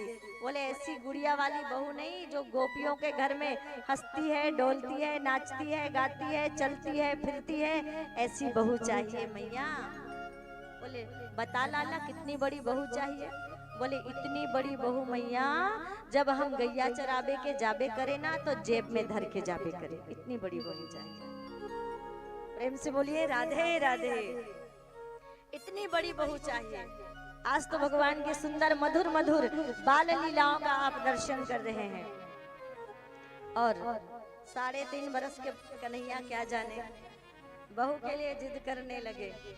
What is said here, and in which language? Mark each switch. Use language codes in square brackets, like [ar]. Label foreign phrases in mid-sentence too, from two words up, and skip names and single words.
[hi] बोले ऐसी गुड़िया वाली बहू नहीं जो गोपियों के घर में हंसती है, डोलती है, नाचती है, गाती है, चलती है, फिरती है, ऐसी बहू चाहिए मैया। बोले बता लाला कितनी बड़ी बहू चाहिए? बोले इतनी बड़ी बहू मैया जब हम गैया चराबे के जाबे करे ना तो जेब में धर के जाबे करे, इतनी बड़ी बहू चाहिए। प्रेम से बोलिए राधे राधे। इतनी बड़ी बहू चाहिए। आज तो भगवान के सुंदर मधुर मधुर बाल लीलाओं का आप दर्शन कर रहे हैं। और 3.5 बरस के कन्हैया क्या जाने बहू के लिए जिद करने लगे।